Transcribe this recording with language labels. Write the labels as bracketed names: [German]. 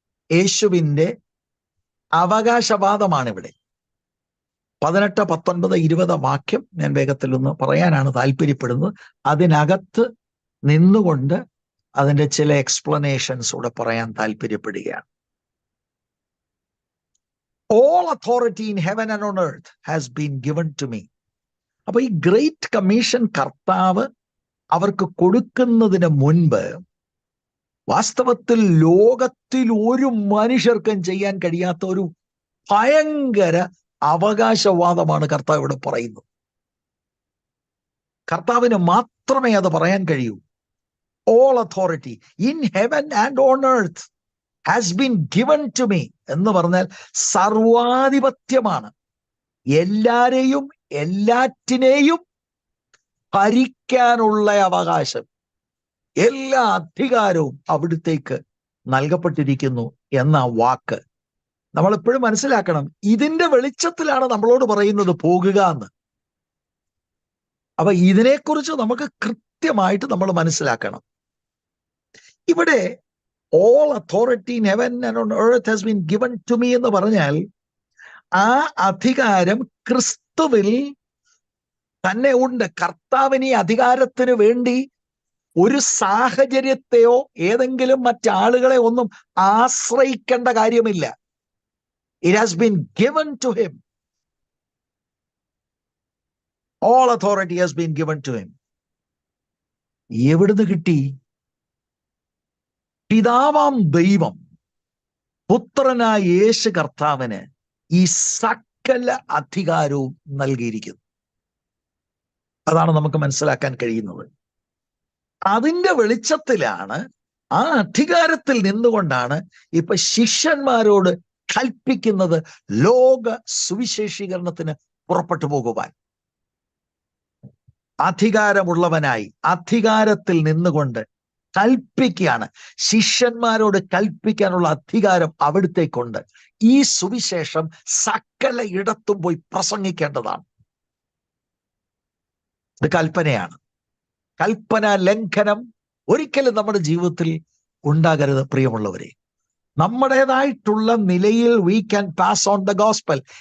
[Malayalam] യേശുവിൻ്റെ അവകാശവാദമാണ് ഇവിടെ. 18, 19, 20 വാക്യം ഞാൻ വേഗത്തിൽ ഒന്ന് പറയാനാണ് താല്പര്യപ്പെടുന്നത്. അതിനകത്ത് നിന്നുകൊണ്ട് അതിൻ്റെ ചില എക്സ്പ്ലനേഷൻസ് കൂടെ പറയാൻ താല്പര്യപ്പെടുകയാണ്. [English] All authority in heaven and on earth has been given to me. [Malayalam] അപ്പൊ ഈ ഗ്രേറ്റ് കമ്മീഷൻ കർത്താവ് അവർക്ക് കൊടുക്കുന്നതിന് മുൻപ് വാസ്തവത്തിൽ ലോകത്തിൽ ഒരു മനുഷ്യർക്കും ചെയ്യാൻ കഴിയാത്ത ഒരു ഭയങ്കര അവകാശവാദമാണ് കർത്താവ് ഇവിടെ പറയുന്നത്. കർത്താവിന് മാത്രമേ അത് പറയാൻ കഴിയൂ. [English] All authority in heaven and on earth has been given to me [Malayalam] എന്ന് പറഞ്ഞാൽ സർവാധിപത്യമാണ്. എല്ലാരെയും എല്ലാറ്റിനെയും ഭരിക്കാനുള്ള അവകാശം, എല്ലാ അധികാരവും അവിടുത്തേക്ക് നൽകപ്പെട്ടിരിക്കുന്നു എന്ന വാക്ക് നമ്മൾ എപ്പോഴും മനസ്സിലാക്കണം. ഇതിന്റെ വെളിച്ചത്തിലാണ് നമ്മളോട് പറയുന്നത് പോകുക എന്ന്. അപ്പൊ ഇതിനെക്കുറിച്ച് നമുക്ക് കൃത്യമായിട്ട് നമ്മൾ മനസ്സിലാക്കണം. ഇവിടെ [English] all authority in heaven and on earth has been given to me [Malayalam] എന്ന് പറഞ്ഞാൽ ആ അധികാരം ക്രിസ്തുവിൽ തന്നെ ഉണ്ട്. കർത്താവിന് ഈ അധികാരത്തിന് വേണ്ടി ഒരു സാഹചര്യത്തെയോ ഏതെങ്കിലും മറ്റാളുകളെ ഒന്നും ആശ്രയിക്കേണ്ട കാര്യമില്ല. [English] It has been given to him. All authority has been given to him. [Malayalam] എവിടുന്ന് കിട്ടി? പിതാവാം ദൈവം പുത്രനായ യേശു കർത്താവിന് ഈ സകല അധികാരവും നൽകിയിരിക്കുന്നു. അതാണ് നമുക്ക് മനസ്സിലാക്കാൻ കഴിയുന്നത്. അതിന്റെ വെളിച്ചത്തിലാണ്, ആ അധികാരത്തിൽ നിന്നുകൊണ്ടാണ് ഇപ്പൊ ശിഷ്യന്മാരോട് കൽപ്പിക്കുന്നത് ലോക സുവിശേഷീകരണത്തിന് പുറപ്പെട്ടു പോകുവാൻ. അധികാരമുള്ളവനായി അധികാരത്തിൽ നിന്നുകൊണ്ട് കൽപ്പിക്കുകയാണ്. ശിഷ്യന്മാരോട് കൽപ്പിക്കാനുള്ള അധികാരം അവിടുത്തേക്കുണ്ട്. ഈ സുവിശേഷം സകല ഇടത്തും പോയി പ്രസംഗിക്കേണ്ടതാണ്. ഇത് കൽപ്പനയാണ്. കൽപ്പന ലംഘനം ഒരിക്കലും നമ്മുടെ ജീവിതത്തിൽ ഉണ്ടാകരുത് പ്രിയമുള്ളവരെ. നമ്മുടേതായിട്ടുള്ള നിലയിൽ [English] we can pass on the gospel.